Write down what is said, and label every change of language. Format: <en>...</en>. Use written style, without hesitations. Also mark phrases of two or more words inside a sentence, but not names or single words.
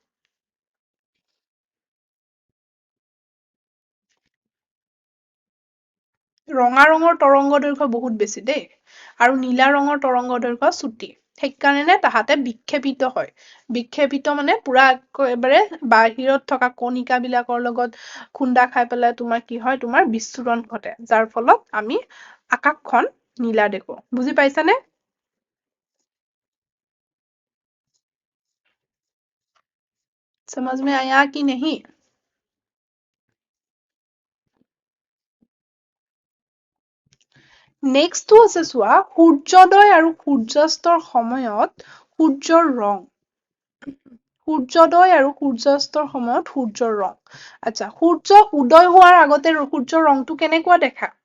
<as>ৰঙা ৰঙৰ তৰংগ দৈৰ্ঘ্য বহুত বেছি দেই, আৰু নীলা ৰঙৰ তৰংগ দৈৰ্ঘ্য চুটি। সেইকাৰণে তাহাঁতে বিক্ষেপিত হয়। বিক্ষেপিত মানে পুৰা একেবাৰে বাহিৰত থকা কণিকাবিলাকৰ লগত খুন্দা খাই পেলাই তোমাৰ কি হয়? তোমাৰ বিচ্ছুৰণ ঘটে, যাৰ ফলত আমি আকাশখন নীলা দেখো। বুজি পাইছানে?</as> <hi>समझ में आया कि नहीं?</hi> <as>নেক্সটটো আছে চোৱা, সূৰ্যোদয় আৰু সূৰ্যাস্তৰ সময়ত সূৰ্যৰ ৰং। আচ্ছা, সূৰ্য উদয় হোৱাৰ আগতে সূৰ্যৰ ৰংটো কেনেকুৱা দেখা?</as>